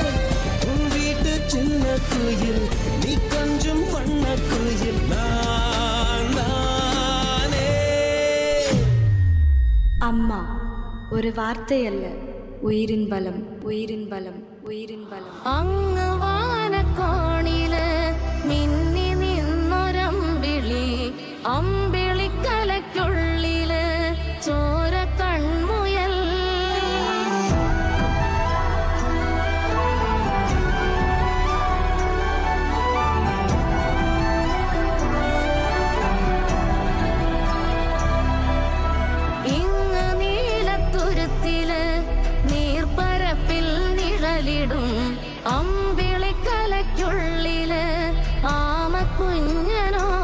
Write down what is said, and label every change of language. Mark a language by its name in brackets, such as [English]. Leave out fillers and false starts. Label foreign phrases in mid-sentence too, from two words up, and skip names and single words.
[Tamil] உன் வீட்டு சின்ன குயில், நீ கொஞ்சம் வண்ண குயில், நான் தானே. அம்மா ஒரு வார்த்தை அல்ல, உயிரின் பலம், உயிரின் பலம், உயிரின் பலம். [Malayalam] അങ്ങ് വാനക്കോണില് മിന്നി നിന്നൊരമ്പിളി, അമ്പിളിക്കലയ്ക്കുള്ളില് ചോര കൺമുയൽ. ഇങ്ങ് നീലത്തുരുത്തില് നീർപ്പരപ്പിൽ നിഴലിടും അമ്പിളിക്കലയ്ക്കുള്ളില് ആമക്കുഞ്ഞനോ.